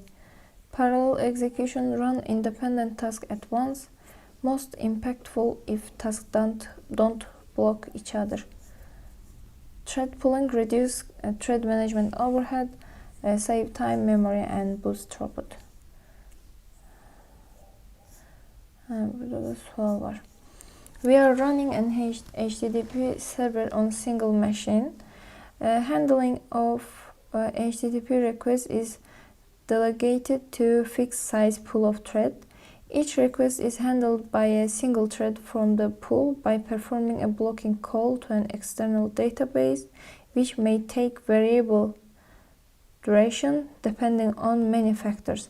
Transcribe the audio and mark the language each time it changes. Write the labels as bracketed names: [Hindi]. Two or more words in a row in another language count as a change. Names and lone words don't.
[English] Parallel execution run independent tasks at once. Most impactful if tasks don't block each other. Thread pooling reduce thread management overhead, save time, memory and boost throughput. [Azerbaijani] Burada da sual var. [English] We are running an HTTP server on single machine. Handling of HTTP requests is delegated to fixed size pool of thread. Each request is handled by a single thread from the pool by performing a blocking call to an external database, which may take variable duration depending on many factors.